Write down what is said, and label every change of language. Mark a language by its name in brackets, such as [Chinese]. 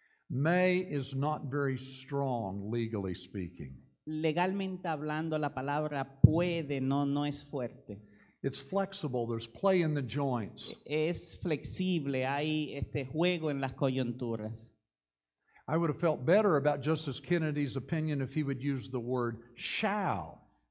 [English] May is not very strong, legally speaking. [Spanish] Legalmente hablando, la palabra puede no es fuerte. [English] It's flexible, there's play in the joints. [Spanish] Es flexible, hay juego en las coyunturas. [English] I would have felt better about Justice Kennedy's opinion if he would use the word shall.